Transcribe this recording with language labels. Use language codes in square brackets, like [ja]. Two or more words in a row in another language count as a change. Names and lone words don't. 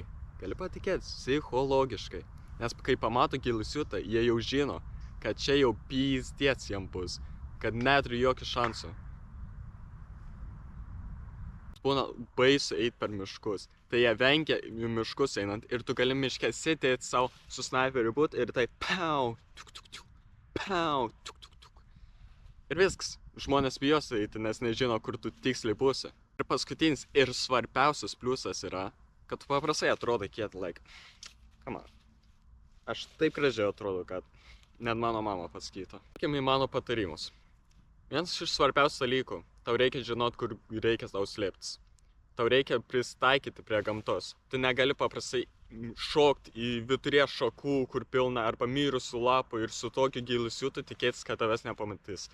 [lt] Gali patikėti, psichologiškai. Nes kai pamato gilisiutą, jie jau žino, kad čia jau pyzdėts jam bus. Kad neturi jokių šansų. Būna baisu eiti per miškus. Tai jie vengia miškus einant ir tu gali miške sėdėti savo su snaiperiu būt ir tai piau, tuk, tuk, tuk, piau, tuk, tuk, tuk. Ir viskas. Žmonės bijos eiti, nes nežino, kur tu tiksliai būsi. Ir paskutinis ir svarbiausias pliusas yra, kad tu paprastai atrodo kietą laiką. [en] Come on. [lt] Aš taip gražiai atrodo, kad net mano mama pasakytų. Sakime į mano patarimus. Vienas iš svarbiausių dalykų, tau reikia žinot, kur reikia tau slėptis. Tau reikia pristaikyti prie gamtos. Tu negali paprastai šokti į viduryje šakų, kur pilna arba mirusių lapų ir su tokiu gilisiutu tikėtis, kad tavęs nepamatys.